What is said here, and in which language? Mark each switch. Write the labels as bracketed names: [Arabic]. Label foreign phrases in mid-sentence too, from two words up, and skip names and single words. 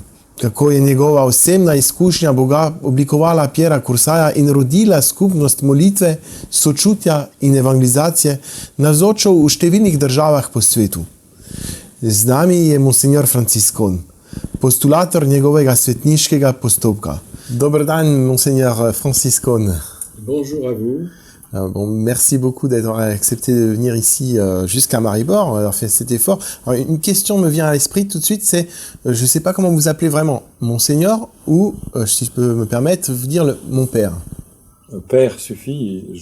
[Slovenian] Kako je njegova osebna izkušnja Boga oblikovala Pierra Cursaja in rodila skupnost molitve, sočutja in evangelizacije navzočo v številnih državah po svetu. Z nami je Monsignor Franciscon, postulator njegovega svetniškega postopka. Dober dan, Monsignor Franciscon. [French] Bonjour à vous. Merci beaucoup d'avoir accepté de venir ici jusqu'à Maribor, avoir fait cet effort. Alors, une question me vient à l'esprit tout de suite, c'est, je ne sais pas comment vous appelez vraiment, Monseigneur, ou, si je peux me permettre, vous dire mon père. Père suffit.